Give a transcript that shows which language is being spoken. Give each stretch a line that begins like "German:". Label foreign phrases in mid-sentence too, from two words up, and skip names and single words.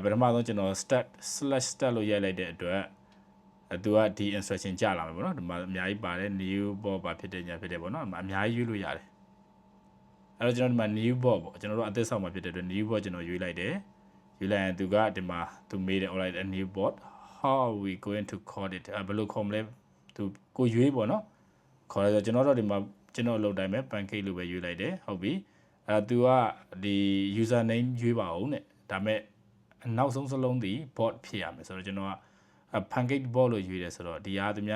Burmese: ထမဆုံးကျွန်တော် /start လို့ရိုက်လိုက်တဲ့အတွက်သူကဒီ instruction ကြလာမယ်ပေါ့နော်ဒီမှာအများကြီးပါတယ်
English: new bot
Burmese: ပါဖြစ်တဲ့ညာဖြစ်တယ်ပေါ့နော်အများကြီးရွေးလို့ရတယ်အဲ့တော့ကျွန်တော်ဒီမှာ
English: new bot
Burmese: ပေါ့ကျွန်တော်တို့အသစ်ဆောက်မှာဖြစ်တဲ့အတွက်
English: new bot
Burmese: ကျွန်တော်ရွေးလိုက်တယ်ရွေးလိုက်ရင်သူကဒီမှာသူမေးတယ်
English: alright a new bot how are we going to call it
Burmese: ဘယ် လိုခေါ်မလဲသူကိုရွေးပေါ့နော်ခေါ်ရဆိုကျွန်တော်တို့ဒီမှာကျွန်တော်လုပ်တိုင်းပဲ pancake လို့ပဲရွေးလိုက်တယ်ဟုတ်ပြီသူကဒီ
English: user name
Burmese: ရွေးပါအောင်တဲ့ဒါမဲ့နောက်ဆုံးစလုံးဒီ bot ဖြစ်ရမယ်ဆိုတော့ကျွန်တော်က
English: pancake bot
Burmese: လို့ရွေးတယ်ဆိုတော့ဒီဟာသူများ